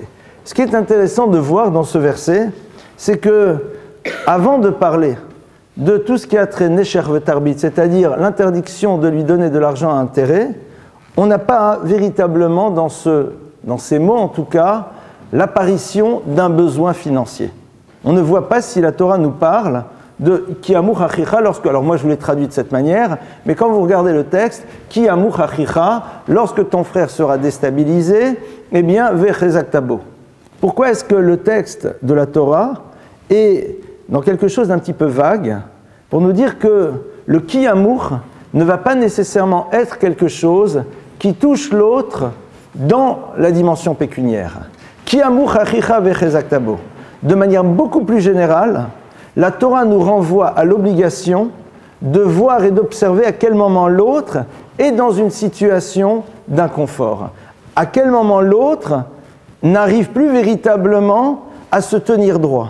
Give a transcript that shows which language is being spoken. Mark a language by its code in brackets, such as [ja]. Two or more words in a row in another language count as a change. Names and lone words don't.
[fr] Ce qui est intéressant de voir dans ce verset, c'est que, avant de parler de tout ce qui a trait [he] נשך ותרבית, [fr] c'est-à-dire l'interdiction de lui donner de l'argent à intérêt, on n'a pas véritablement, dans ces mots en tout cas, l'apparition d'un besoin financier. On ne voit pas si la Torah nous parle de [he] כי ימוך אחיך [fr] lorsque, alors moi je vous l'ai traduit de cette manière, mais quand vous regardez le texte, [he] כי ימוך אחיך, [fr] lorsque ton frère sera déstabilisé, eh bien, [he] והחזקת בו. [fr] Pourquoi est-ce que le texte de la Torah est dans quelque chose d'un petit peu vague, pour nous dire que le [he] כי ימוך [fr] ne va pas nécessairement être quelque chose qui touche l'autre dans la dimension pécuniaire. [he] כי ימוך אחיך והחזקת בו. [fr] De manière beaucoup plus générale, la Torah nous renvoie à l'obligation de voir et d'observer à quel moment l'autre est dans une situation d'inconfort. À quel moment l'autre n'arrive plus véritablement à se tenir droit.